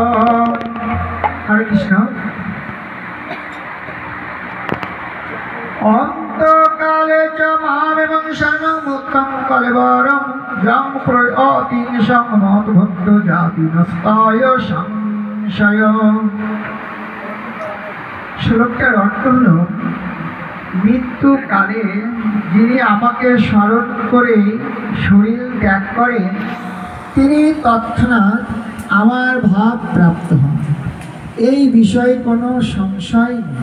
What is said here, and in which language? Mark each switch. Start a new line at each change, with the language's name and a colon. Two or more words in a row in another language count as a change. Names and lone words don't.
Sanskrit: हरे कृष्ण। अंतकाले च मामेवं शरणमुत्तं कलेवरं यं प्रयाति संमतभक्त जाति नस्ताय संशय।
Bangla: শ্লোকটার অর্থ হল মৃত্যুকালে যিনি আমাকে স্মরণ করে শরীর ত্যাগ করেন তিনি তৎক্ষণাৎ আমার ভাব প্রাপ্ত হন, এই বিষয়ে কোনো সংশয় নেই।